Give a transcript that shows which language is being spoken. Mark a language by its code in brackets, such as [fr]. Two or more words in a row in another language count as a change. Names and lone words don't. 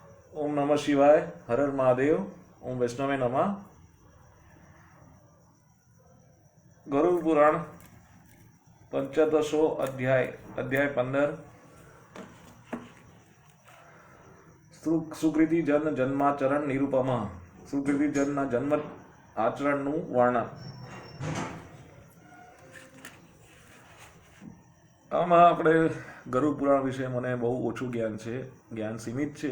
[sa] ओम नमः शिवाय। हर हर महादेव। ओम वैष्णवे नमः। गरुड़ पुराण पंचदशो अध्याय अध्याय 15 सुकृति जन जन्माचरण निरूपम। [gu] સુકૃતિ જનના જન્મ આચરણનું વર્ણન। આમાં આપણે ગરુડ પુરાણ વિશે મને બહુ ઓછું જ્ઞાન છે, જ્ઞાન સીમિત છે।